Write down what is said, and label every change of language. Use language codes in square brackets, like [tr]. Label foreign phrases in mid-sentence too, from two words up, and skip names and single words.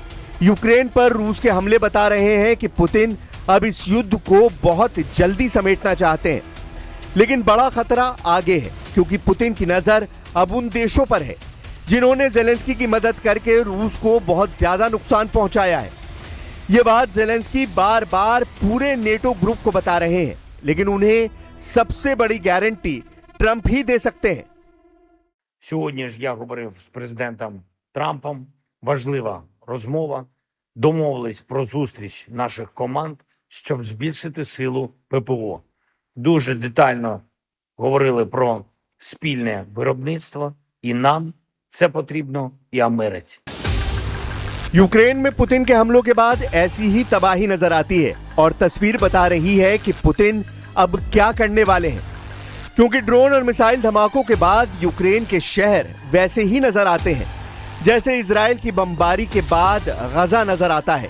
[hi] यूक्रेन पर रूस के हमले बता रहे हैं कि पुतिन अब इस युद्ध को बहुत जल्दी समेटना चाहते हैं, लेकिन बड़ा खतरा आगे है, क्योंकि पुतिन की नजर अब उन देशों पर है जिन्होंने जेलेंस्की की मदद करके रूस को बहुत ज्यादा नुकसान पहुंचाया है। ये बात जेलेंस्की बार बार पूरे [en] NATO group [hi] को बता रहे हैं, लेकिन उन्हें सबसे बड़ी गारंटी ट्रंप ही दे सकते हैं। [uk] Сьогодні ж я говорив з президентом Трампом. Важлива розмова. Домовились про зустріч наших команд, щоб збільшити силу ППО. Дуже детально говорили про спільне виробництво. І нам це потрібно, і Америці. [hi] यूक्रेन में पुतिन के हमलों के बाद ऐसी ही तबाही नजर आती है, और तस्वीर बता रही है कि पुतिन अब क्या करने वाले हैं, क्योंकि ड्रोन और मिसाइल धमाकों के बाद यूक्रेन के शहर वैसे ही नजर आते हैं जैसे इजराइल की बमबारी के बाद गजा नजर आता है।